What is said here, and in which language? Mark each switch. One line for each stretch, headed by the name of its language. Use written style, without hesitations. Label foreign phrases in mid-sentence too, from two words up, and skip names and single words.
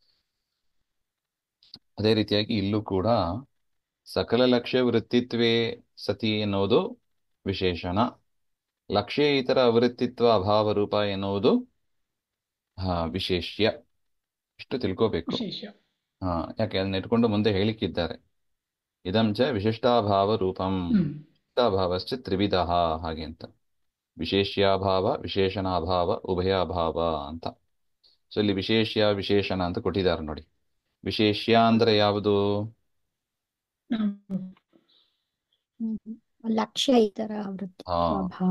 Kannada: ಅದೇ ರೀತಿಯಾಗಿ ಇಲ್ಲೂ ಕೂಡ
Sanskrit: ಸಕಲ ಲಕ್ಷ್ಯ ವೃತ್ತಿತ್ವೇ ಸತಿ
Kannada: ಎನ್ನುವುದು ವಿಶೇಷಣ,
Sanskrit: ಲಕ್ಷ್ಯ ಇತರ ಅವೃತ್ತಿತ್ವ ಅಭಾವ ರೂಪ
Kannada: ಎನ್ನುವುದು ವಿಶೇಷ್ಯ. ಇಷ್ಟು ತಿಳ್ಕೋಬೇಕು. ಯಾಕೆ ಅದನ್ನ ಇಟ್ಕೊಂಡು ಮುಂದೆ ಹೇಳಿಕ್ಕಿದ್ದಾರೆ.
Sanskrit: ಇದಂ ಚ ವಿಶಿಷ್ಟಾಭಾವ ರೂಪಂ, ವಿಶಿಷ್ಟಾಭಾವಶ್ಚ ತ್ರಿವಿಧ
Kannada: ಹಾಗೆ ಅಂತ.
Sanskrit: ವಿಶೇಷ್ಯಾಭಾವ, ವಿಶೇಷಣಾಭಾವ, ಉಭಯಾಭಾವ ಅಂತ.
Kannada: ಸೊ ಇಲ್ಲಿ ವಿಶೇಷ್ಯ ವಿಶೇಷಣ ಅಂತ ಕೊಟ್ಟಿದ್ದಾರೆ ನೋಡಿ. ವಿಶೇಷ್ಯ ಅಂದ್ರೆ ಯಾವುದು?
Sanskrit: ಲಕ್ಷ್ಯ ಇತರ ಅವೃತ್ತಿತ್ವ ಅಭಾವ.